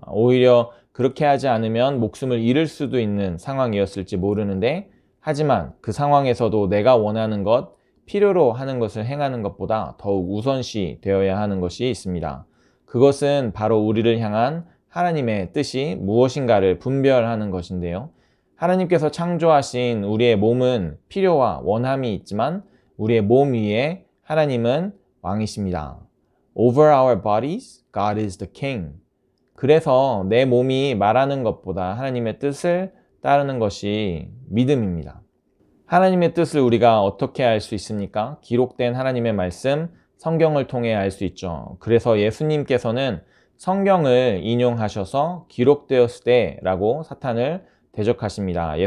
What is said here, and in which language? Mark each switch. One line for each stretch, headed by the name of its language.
Korean: 오히려 그렇게 하지 않으면 목숨을 잃을 수도 있는 상황이었을지 모르는데, 하지만 그 상황에서도 내가 원하는 것, 필요로 하는 것을 행하는 것보다 더욱 우선시 되어야 하는 것이 있습니다. 그것은 바로 우리를 향한 하나님의 뜻이 무엇인가를 분별하는 것인데요. 하나님께서 창조하신 우리의 몸은 필요와 원함이 있지만 우리의 몸 위에 하나님은 왕이십니다.
English: Over our bodies, God is the king.
Korean: 그래서 내 몸이 말하는 것보다 하나님의 뜻을 따르는 것이 믿음입니다. 하나님의 뜻을 우리가 어떻게 알 수 있습니까? 기록된 하나님의 말씀, 성경을 통해 알 수 있죠. 그래서 예수님께서는 성경을 인용하셔서 기록되었을 때라고 사탄을 대적하십니다.